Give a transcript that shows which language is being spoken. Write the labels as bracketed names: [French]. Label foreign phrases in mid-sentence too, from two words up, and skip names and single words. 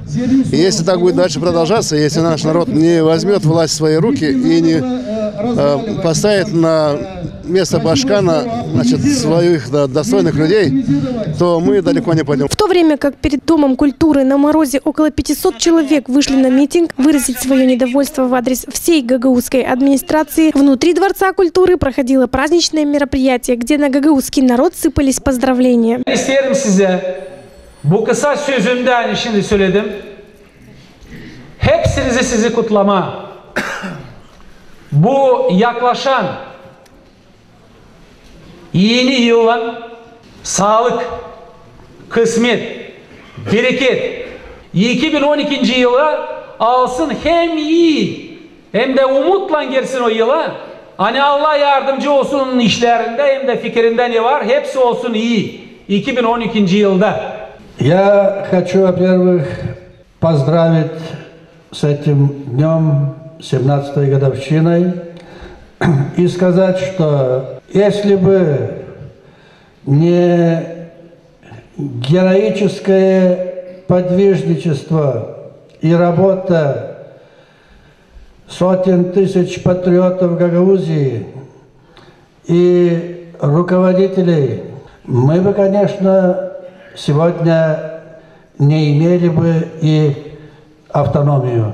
[Russian] И если так будет дальше продолжаться, если наш народ не возьмет власть в свои руки и не поставит на место Башкана, значит, своих достойных людей, то мы далеко не пойдем. В то время как перед Домом культуры на морозе около 500 человек вышли на митинг выразить свое недовольство в адрес всей гагаузской администрации, внутри Дворца культуры проходило праздничное мероприятие, где на гагаузский народ сыпались поздравления. [Gagauz] İsterim size bu kısa sözümde hani şimdi söyledim. Hepsinizi sizi kutlama. Bu yaklaşan yeni yılın sağlık, kısmet, bereket 2012 yılı alsın hem iyi hem de umutla gelsin o yıla. Hani Allah yardımcı olsun onun işlerinde hem de fikrinden ne var hepsi olsun iyi 2012 yılda. [Russian] Я хочу, во-первых, поздравить с этим днем, 17-й годовщиной, и сказать, что если бы не героическое подвижничество и работа сотен тысяч патриотов Гагаузии и руководителей, мы бы, конечно, сегодня не имели бы и автономию.